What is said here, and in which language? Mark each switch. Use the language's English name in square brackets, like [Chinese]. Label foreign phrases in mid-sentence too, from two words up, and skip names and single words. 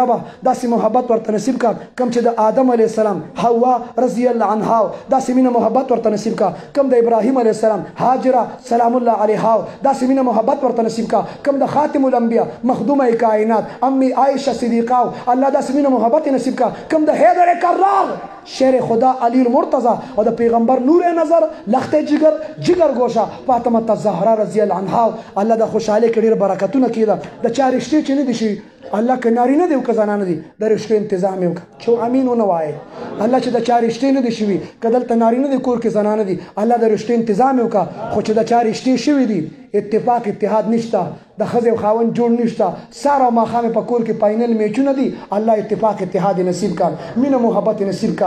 [Pashto] ربه داسې محبت ورته نصیب کا کوم چې د آدم [Arabic] علیه السلام [Pashto] حوا [Arabic] رضی الله عنها [Pashto] داسې مینه محبت ورته نصیب کا. کوم د ابراهیم [Arabic] علیه السلام [Pashto] هاجره [Arabic] سلام الله علیها [Pashto] داسې مینه محبت ورته نصیب کا. کوم د خاتم الانبیاء مخدومه کائنات امی عائشه صدیقه الله داسې مینه محبت نصیب کا. کوم د حیدر کرار شیر خدا علی المرتضی او د پیغمبر نور نظر لخت جگر گوشه فاطمه الزهرا [Arabic] رضی الله عنها [Pashto] الله د خوشحالۍ کې ډېر برکتونه کېده. د چا رشتې چې نه دي شي الله که نارینه دی او که زنانه دي د رشتو انتظام یې وکړه. چې امین ونه وایې الله چې د چا رشتې نه دي شوي، که دلته نارینه دی کور کې زنانه دي، الله د رشتو انتظام یې وکړه. خو چې د چا رشتې شوي دي اتفاق اتحاد نشته، د ښځې او خاوند جوړ نشته، سهار او ماښام په کور کې فاینل میچونه دي، الله اتفاق اتحاد نصیب کا، مینه محبت نصیب کا.